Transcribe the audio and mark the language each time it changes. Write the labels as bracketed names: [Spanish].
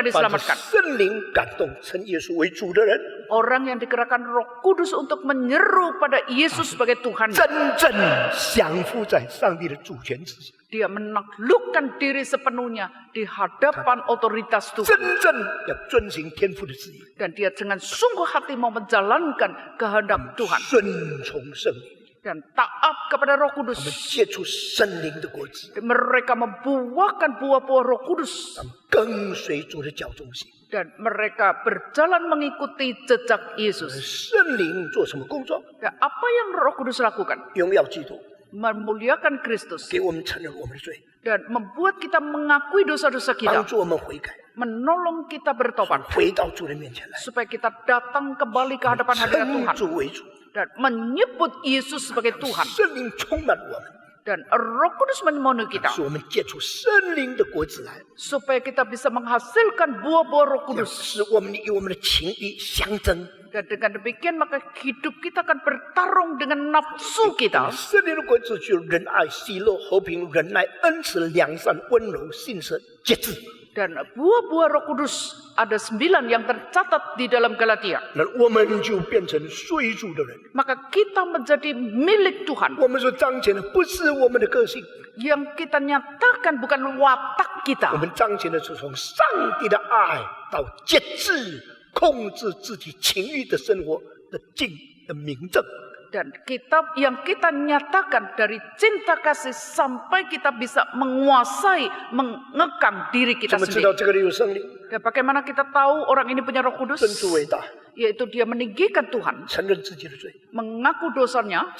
[Chinese] 凡是 [Indonesian] diselamatkan. [Chinese] 圣灵感动称耶稣为主的人， [Indonesian] Orang yang digerakkan Roh Kudus untuk menyeru pada Yesus sebagai Tuhan, [Chinese] 真正降服在上帝的主权之下， [Indonesian] dia menaklukkan diri sepenuhnya di hadapan otoritas [Chinese] 真 [Indonesian] Tuhan. [Chinese] 正要遵行天父的旨意， [Indonesian] Dan dia dengan sungguh hati mau menjalankan kehendak Tuhan. [Chinese] 顺从圣灵， [Indonesian] Dan taat kepada Roh [Chinese] 我们 [Indonesian] Kudus. [Chinese] 结出圣灵的果子， [Indonesian] Mereka membuahkan buah-buah Roh Kudus. [Chinese] 他们跟随主的脚中行。 [Indonesian] Dan mereka berjalan mengikuti jejak Yesus. [Chinese] 圣灵做什么工作？ [Indonesian] Dan apa yang Roh Kudus lakukan? [Chinese] 荣耀基督， [Indonesian] Memuliakan Kristus. [Chinese] 给我们承认我们的罪， [Indonesian] Dan membuat kita mengakui dosa-dosa [Chinese] 帮助我们悔改， [Indonesian] Menolong kita bertobat. [Chinese] 回到主的面前来， [Indonesian] Supaya kita datang kembali ke hadapan hadirat [Chinese] 称 [Indonesian] Tuhan. [Chinese] 主为主， [Indonesian] Dan menyebut Yesus sebagai Tuhan. [Chinese] 圣灵充满我们， [Indonesian] Dan Roh Kudus memenuhi kita. [Chinese] 使我们结出圣灵的果子来， [Indonesian] Supaya kita bisa menghasilkan buah-buah Roh [Chinese] 要 [Indonesian] Kudus. [Chinese] 使我们与我们的情欲相争。 [Indonesian] Dan dengan demikian maka hidup kita akan bertarung dengan nafsu kita. [Chinese] 圣灵的果子就仁爱、喜乐、和平、忍耐、恩慈、良善、温柔、信实、节制。 [Indonesian] Dan buah-buah Roh Kudus ada 9 yang tercatat di dalam Galatia. [Chinese] 那我们就变成属主的人。 [Indonesian] Maka kita menjadi milik Tuhan. [Chinese] 我们所彰显的不是我们的个性， [Indonesian] Yang kita nyatakan bukan watak [Chinese] 我 [Indonesian] kita. [Chinese] 们彰显的是从上帝的爱到节制、控制自己情欲的生活的境的明证。 [Indonesian] Dan yang kita nyatakan dari cinta kasih sampai kita bisa menguasai, mengekang diri [Chinese] 怎么知道 [Indonesian] sendiri. [Chinese] 这个人有圣灵？ [Indonesian] Dan bagaimana kita tahu orang ini punya Roh Kudus? [Chinese] 真主伟大， [Indonesian] Yaitu dia meninggikan Tuhan, [Chinese] 承认自己的罪， [Indonesian] mengaku dosanya,